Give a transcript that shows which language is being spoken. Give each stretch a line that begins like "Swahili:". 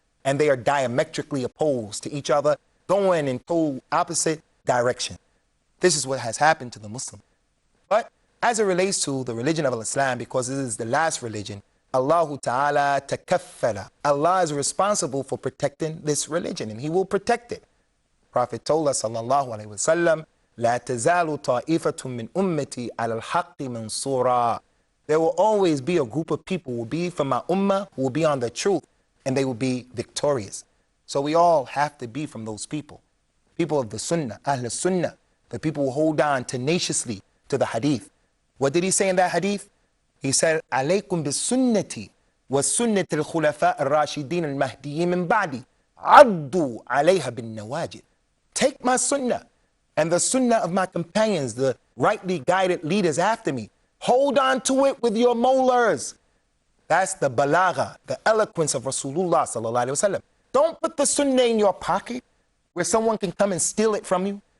English: And they are diametrically opposed to each other, going in total opposite direction. This is what has happened to the Muslim. But as it relates to the religion of Islam, because it is the last religion, Allah Ta'ala takaffala. Allah is responsible for protecting this religion, and He will protect it. Prophet told us,
Arabic: sallallahu alayhi wa sallam, لا تزال طائفة من أمتي على الحق منصورا.
English: There will always be a group of people who will be from my ummah, who will be on the truth, and they will be victorious. So we all have to be from those people. People of the sunnah, Ahl Sunnah, the people who hold on tenaciously to the hadith. What did he say in that hadith? He said,
Arabic: عليكم بالسنة والسنة الخلفاء الراشدين المهديين من بعدي عضوا عليها بالنواجذ.
English: Take my sunnah and the sunnah of my companions, the rightly guided leaders after me. Hold on to it with your molars. That's the balagha, the eloquence of Rasulullah sallallahu alaihi wasallam. Don't put the sunnah in your pocket where someone can come and steal it from you.